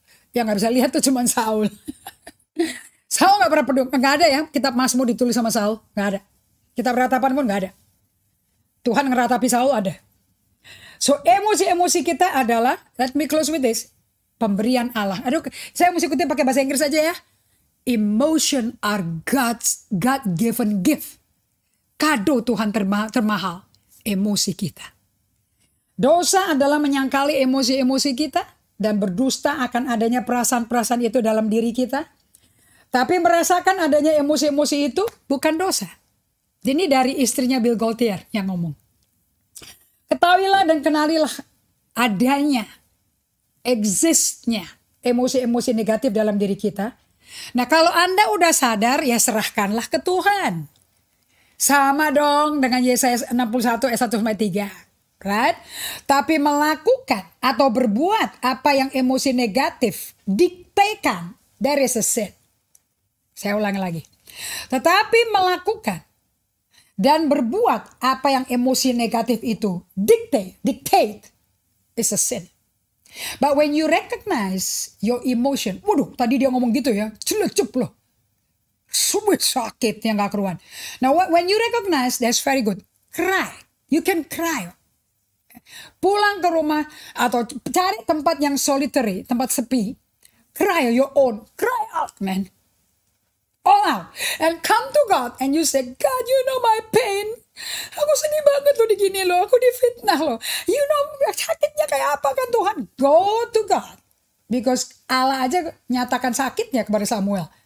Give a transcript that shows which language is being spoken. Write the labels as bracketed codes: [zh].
[id] Yang gak bisa lihat tuh cuma Saul. Saul gak pernah peduli, gak ada ya kitab Mazmur ditulis sama Saul, gak ada. Kitab ratapan pun gak ada. Tuhan ngeratapi Saul ada. So emosi-emosi kita adalah, [en] let me close with this, [id] pemberian Allah. Aduh, saya mesti kutip pakai bahasa Inggris aja ya. [en] Emotion are God's God-given gift. [id] Kado Tuhan termahal, emosi kita. Dosa adalah menyangkali emosi-emosi kita dan berdusta akan adanya perasaan-perasaan itu dalam diri kita. Tapi merasakan adanya emosi-emosi itu bukan dosa. Ini dari istrinya Bill Gaultiere yang ngomong. Ketahuilah dan kenalilah adanya, existnya emosi-emosi negatif dalam diri kita. Nah kalau Anda udah sadar ya serahkanlah ke Tuhan. Sama dong dengan Yesaya 61 ayat 1-3. Right? Tapi melakukan atau berbuat apa yang emosi negatif diktekan, [en] there is a sin. [id] Saya ulangi lagi. Tetapi melakukan dan berbuat apa yang emosi negatif itu [en] dictate is a sin. But when you recognize your emotion, [id] waduh tadi dia ngomong gitu ya, celup loh. Semua sakit yang gak keruan. [en] Now when you recognize, that's very good. Cry. You can cry. [id] Pulang ke rumah atau cari tempat yang solitary, tempat sepi. [en] Cry your own. Cry out, man. All out. And come to God and you say, God, you know my pain. [id] Aku sedih banget loh digini loh. Aku difitnah loh. [en] You know [id] sakitnya kayak apa kan Tuhan. [en] Go to God. Because [id] Allah aja nyatakan sakitnya kepada Samuel.